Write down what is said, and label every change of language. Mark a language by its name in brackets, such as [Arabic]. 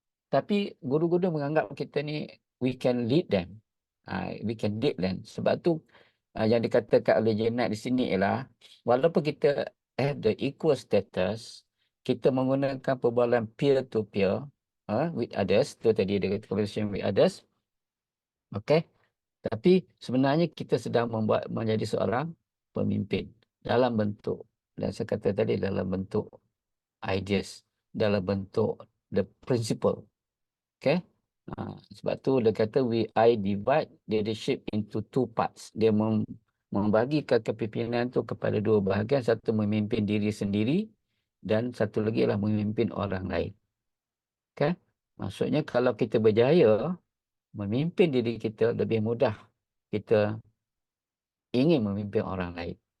[Malay] Tapi guru-guru menganggap kita ni [English] we can lead them. We can lead them. [Malay] Sebab tu yang dikatakan oleh Jenat di sini ialah walaupun kita [English] have the equal status, [Malay] kita menggunakan perbualan [English] peer to peer with others. [Malay] Tu tadi dia kata [English] conversation with others. [Malay] Okay. Tapi sebenarnya kita sedang menjadi seorang pemimpin dalam bentuk, dan saya kata tadi dalam bentuk ideas, dalam bentuk [English] the principle. [Malay] Okay. Sebab tu dia kata [English] I divide leadership into two parts. [Malay] Dia membagikan kepimpinan tu kepada dua bahagian. Satu memimpin diri sendiri dan satu lagi adalah memimpin orang lain. Okay. Maksudnya kalau kita berjaya memimpin diri kita, lebih mudah kita ingin memimpin orang lain.